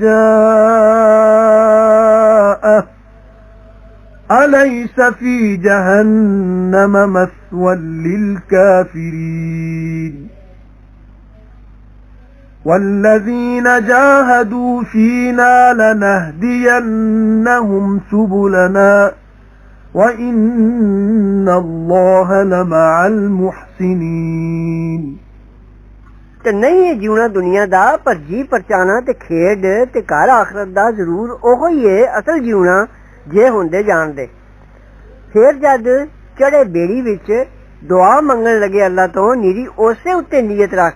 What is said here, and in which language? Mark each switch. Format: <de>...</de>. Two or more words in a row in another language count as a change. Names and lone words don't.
<ar>جاءه أليس في جهنم مثوى للكافرين والذين جاهدوا فينا لنهدينهم سبلنا وَإِنَّ اللَّهَ لَمَعَ الْمُحْسِنِينَ</ar> <pa>ਤੇ ਨਹੀਂ ਇਹ ਜੀਵਣਾ ਦੁਨੀਆ ਦਾ ਪਰ ਜੀ ਪਰਚਾਣਾ ਤੇ ਖੇਡ ਤੇ ਘਰ ਆਖਰਤ ਦਾ ਜ਼ਰੂਰ ਉਹੋ ਹੀ ਹੈ ਅਸਲ ਜੀਵਣਾ ਜੇ ਹੁੰਦੇ ਜਾਣਦੇ ਫਿਰ ਜਦ ਚੜੇ ਬੇੜੀ ਵਿੱਚ ਦੁਆ ਮੰਗਣ ਲੱਗੇ ਅੱਲਾ ਤੋਂ ਨੀਰੀ ਉਸੇ ਉੱਤੇ ਨੀਅਤ ਰੱਖ</pa>